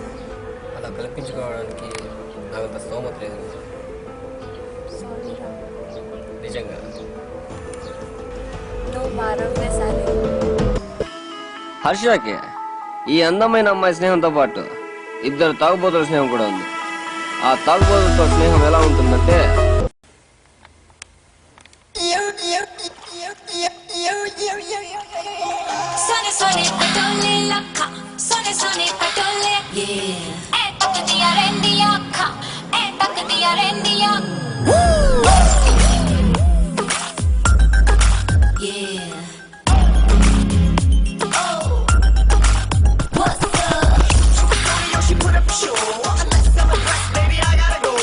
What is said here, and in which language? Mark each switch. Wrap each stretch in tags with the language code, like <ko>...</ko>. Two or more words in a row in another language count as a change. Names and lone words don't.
<te>అలా కల్పించుకోవడానికి నాకు అంత స్తోమత లేదు నిజంగా. నువ్వు మారవే సరే. హర్షకి ఈ అందమైన అమ్మాయి స్నేహంతో పాటు ఇద్దరు తాగుబోతుల స్నేహం కూడా ఉంది. ఆ తాగుబోతులతో స్నేహం ఎలా ఉంటుందంటే,</te> <pa>ਸੋਹਣੇ ਸੋਹਣੇ ਪਟੋਲੇ ਲੱਖਾਂ, ਸੋਹਣੇ ਸੋਹਣੇ ਪਟੋਲੇ,</pa> <en>yeah.</en> <pa>ਤੱਕ ਦੀਆਂ ਰਹਿੰਦੀਆਂ ਖਾਂ, ਤੱਕ ਦੀਆਂ ਰਹਿੰਦੀਆਂ.</pa> <en>Yeah. Oh. What's up? She put up a show. Let's go, baby, I gotta go.</en>